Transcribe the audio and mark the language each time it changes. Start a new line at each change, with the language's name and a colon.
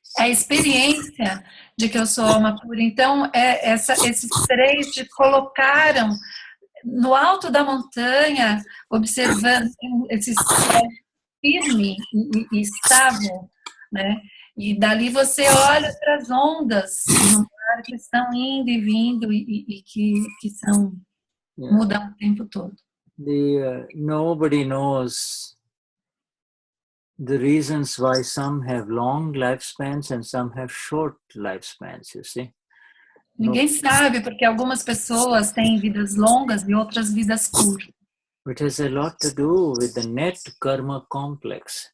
Portuguese: a experiência de que eu sou alma pura. Então, esses três te colocaram no alto da montanha, observando esse céu firme e estável, né? E dali você olha para as ondas no mar que estão indo e vindo e que são, mudam o tempo todo.
English: Nobody knows the reasons why some have long lifespans and some have short lifespans, you see.
Portuguese: Ninguém sabe porque algumas pessoas têm vidas longas e outras vidas curtas.
English: It has a lot to do with the net karma complex.